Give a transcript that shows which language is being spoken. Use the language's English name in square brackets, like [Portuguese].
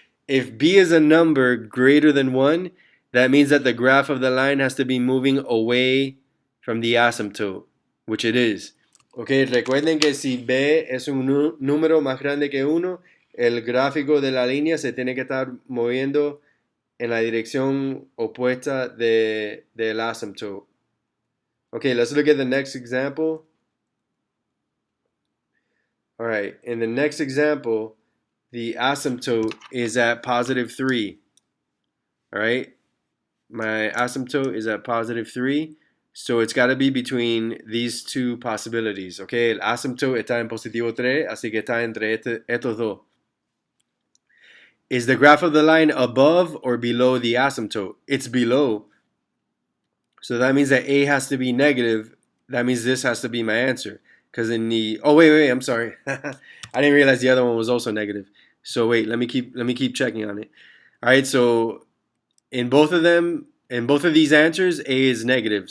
[English] If B is a number greater than 1, that means that the graph of the line has to be moving away from the asymptote, which it is. [Spanish] Okay, recuerden que si B es un número más grande que 1, el gráfico de la línea se tiene que estar moviendo en la dirección opuesta del asymptote. [English] Okay, let's look at the next example. All right, in the next example, the asymptote is at +3. All right, my asymptote is at +3, so it's got to be between these two possibilities. [Spanish] Okay, el asymptote está en +3, así que está entre estos dos. [English] Is the graph of the line above or below the asymptote? It's below. So that means that A has to be negative. That means this has to be my answer. Because in the wait, I'm sorry. I didn't realize the other one was also negative. So wait, let me keep checking on it. All right, so in both of these answers, A is negative.